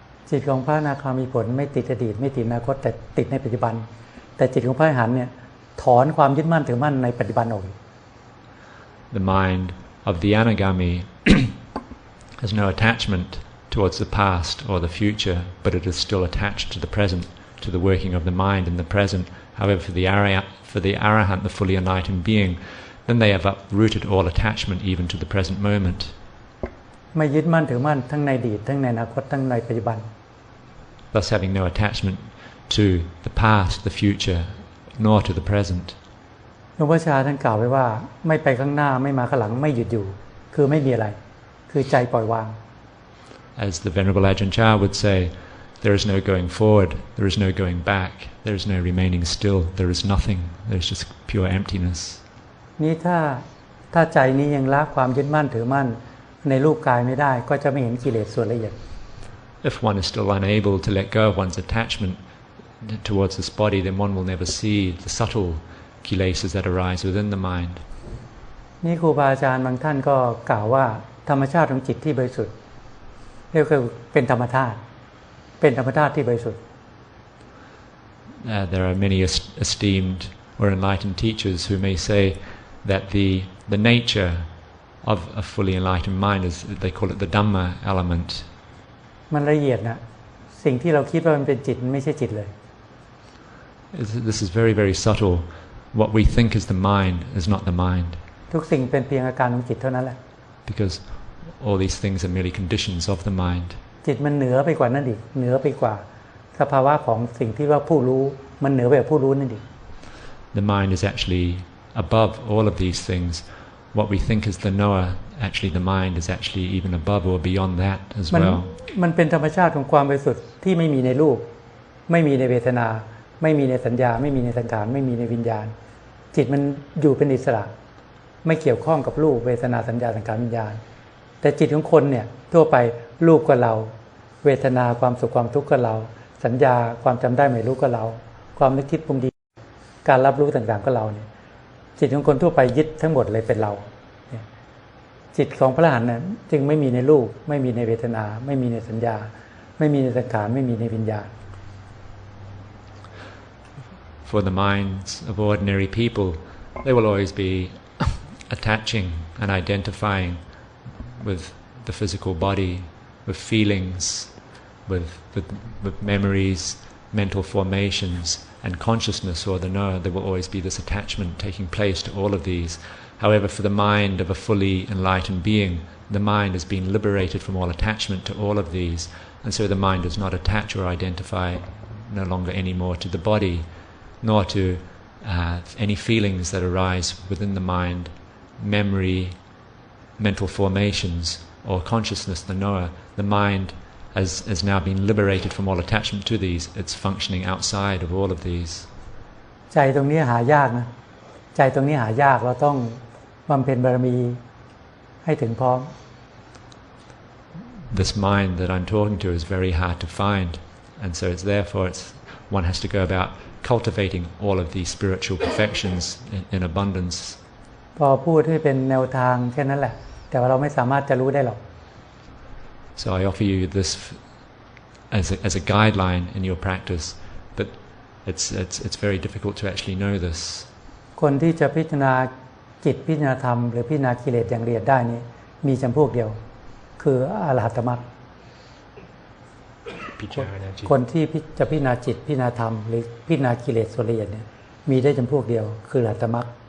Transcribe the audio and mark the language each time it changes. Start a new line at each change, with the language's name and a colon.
Thai: จิตของพระอนาคามีผลไม่ติดอดีตไม่ติดอนาคตแต่ติดในปัจจุบันแต่จิตของพระอรหันต์เนี่ยถอนความยึดมั่นถือมั่นในปัจจุบันออก
English: The mind of the anagami has no attachment towards the past or the future, but it is still attached to the present, to the working of the mind in the present. However, for the arahant, the fully enlightened being, then they have uprooted all attachment even to the present moment.
Thai: ไม่ยึดมั่นถือมั่นทั้งในอดีตทั้งในอนาคตทั้งในปัจจุบัน
English: Thus having no attachment to the past, the future, nor to the present.
Thai: หลวงพ่อชาท่านกล่าวไว้ว่าไม่ไปข้างหน้าไม่มาข้างหลังไม่หยุดอยู่คือไม่มีอะไรคือใจปล่อยวาง
English: As the Venerable Ajahn Dtun would say, there is no going forward, there is no going back, there is no remaining still, there is nothing, there is just pure emptiness.
Thai: นี่ถ้าใจนี้ยังละความยึดมั่นถือมั่นในรูปกายไม่ได้ก็จะไม่เห็นกิเลสส่วนละเอียด
English: If one is still unable to let go of one's attachment towards this body, then one will never see the subtle kilesas that arise within the mind.
Thai: นี่ครูบาอาจารย์บางท่านก็กล่าวว่าธรรมชาติของจิตที่บริสุทธิ์เรียกว่าเป็นธรรมธาตุที่บริสุทธิ์
English: There are many esteemed or enlightened teachers who may say that the nature of a fully enlightened mind is, they call it the Dhamma element.
Thai: มันละเอียดนะสิ่งที่เราคิดว่ามันเป็นจิตมันไม่ใช่จิตเลย
English: This is very, very subtle. What we think is the mind is not the mind.
Thai: ทุกสิ่งเป็นเพียงอาการของจิตเท่านั้นแหละ
English: Because all these things are merely conditions of the mind.
Thai: จิตมันเหนือไปกว่านั้นอีกเหนือไปกว่าสภาวะของสิ่งที่ว่าผู้รู้มันเหนือไปกว่าผู้รู้นั่นอีก
English: The mind is actually above all of these things. What we think is the knower, actually the mind is actually even above or beyond that as well.
Thai: มันเป็นธรรมชาติของความบริสุทธิ์ที่ไม่มีในรูปไม่มีในเวทนาไม่มีในสัญญาไม่มีในสังขารไม่มีในวิญญาณจิตมันอยู่เป็นอิสระ ไม่เกี่ยวข้องกับรูปเวทนาสัญญาสังขารวิญญาณแต่จิตของคนเนี่ยทั่วไปรูปก็เราเวทนาความสุขความทุกข์ก็เราสัญญาความจำได้ไม่รู้ก็เราความนึกคิดปรุงดีการรับรู้ต่างๆก็เราเนี่ยจิตของคนทั่วไปยึดทั้งหมดเลยเป็นเราจิตของพระอรหันต์เนี่ยจึงไม่มีในรูปไม่มีในเวทนาไม่มีในสัญญาไม่มีในสังขารไม่มีในวิญญาณ
English: For the minds of ordinary people, they will always be attaching and identifying with the physical body, with feelings, with memories, mental formations, and consciousness or the knower. There will always be this attachment taking place to all of these. However, for the mind of a fully enlightened being, the mind has been liberated from all attachment to all of these, and so the mind does not attach or identify no longer anymore to the body, nor to any feelings that arise within the mind, memory, mental formations, or consciousness, the knower. The mind has now been liberated from all attachment to these. It's functioning outside of all of these.
Thai: ใจตรงนี้หายากนะใจตรงนี้หายากเราต้องบำเพ็ญบารมีให้ถึงพร้อม
English: This mind that I'm talking to is very hard to find, and so one has to go about cultivating all of these spiritual perfections in abundance.
Thai: พอพูดให้เป็นแนวทางแค่นั้นแหละแต่ว่าเราไม่สามารถจะรู้ได้หรอก
English: So I offer you this as a guideline in your practice, but it's very difficult to actually know this.
Thai: คนที่จะพิจารณาจิตพิจารณาธรรมหรือพิจารณากิเลสอย่างละเอียดได้นี้มีจำพวกเดียวคืออรหัตมรรคคนที่จะพิจารณาจิตพิจารณาธรรมหรือพิจารณากิเลสส่วนละเอียดเนี่ยมีได้จำพวกเดียวคืออรหัตมรรค